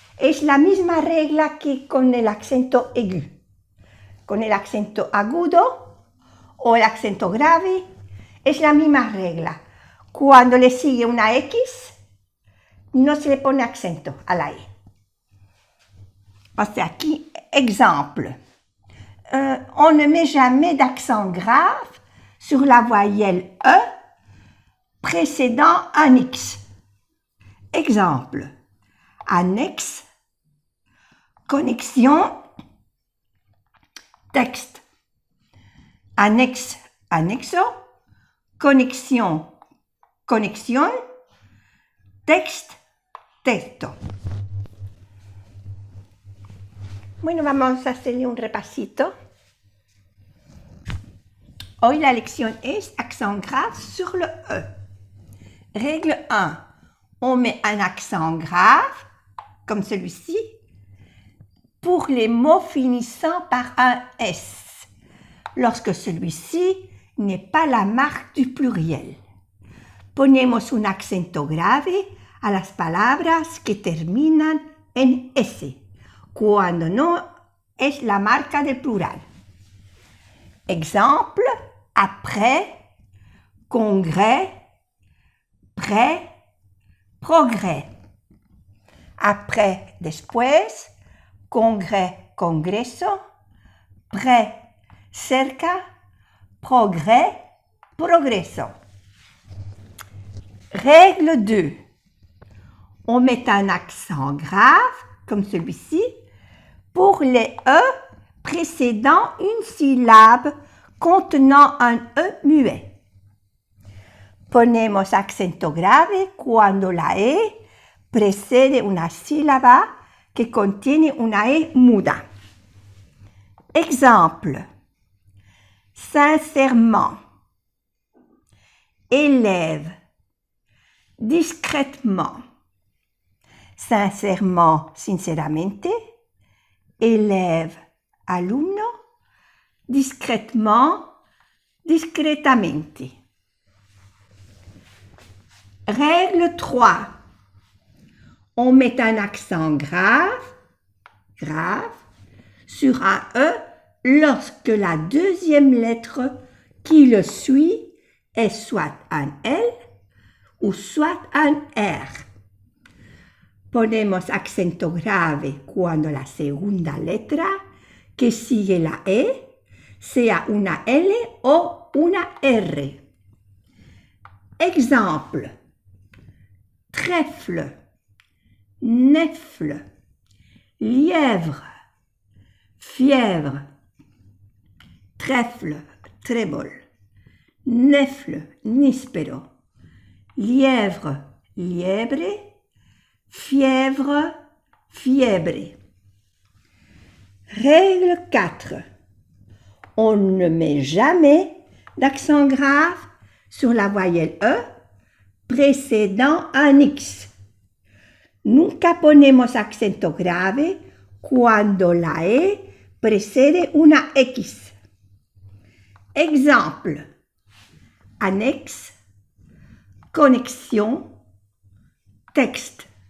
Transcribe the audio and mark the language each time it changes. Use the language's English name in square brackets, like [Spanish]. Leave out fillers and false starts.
[Spanish] Es la misma regla que con el acento aigu. Con el acento agudo o el acento grave, es la misma regla. Cuando le sigue una X, no se le pone acento a la E. O sea, aquí, exemple. [French] On ne met jamais d'accent grave sur la voyelle E précédant un X. Exemple. Annexe, connexion, texte. [Spanish] Annexe, annexo, conexión, conexión, texte, texto. Bueno, vamos a hacerle un repasito. Hoy la lección es [French] accent grave sur le E. Règle 1. On met un accent grave, comme celui-ci, pour les mots finissant par un S, lorsque celui-ci n'est pas la marque du pluriel. [Spanish] Ponemos un acento grave a las palabras que terminan en S, cuando no es la marca del plural. [French] Exemple, après, congrès, près, progrès. Après, después, congrès, congreso, près, cerca, progrès, progreso. Règle 2. On met un accent grave, comme celui-ci, pour les E précédant une syllabe contenant un E muet. [Spanish] Ponemos acento grave cuando la E precede una sílaba que contiene una E muda. [French] Exemple. Sincèrement. Élève. Discrètement. Sincèrement, sinceramente. Élève, alumno. Discrètement, discretamente. Règle 3. On met un accent grave, sur un E lorsque la deuxième lettre qui le suit est soit un L ou soit un R. [Spanish] Ponemos acento grave cuando la segunda letra que sigue la E sea una L o una R. [French] Exemple. Trèfle, nefle, lièvre, fièvre, trèfle, trébol, nefle, níspero, lièvre, liebre, fièvre, fiebre. Règle 4. On ne met jamais d'accent grave sur la voyelle E précédant un X. [Spanish] Nunca ponemos acento grave cuando la E precede una X. [French] Exemple: annexe, connexion, texte.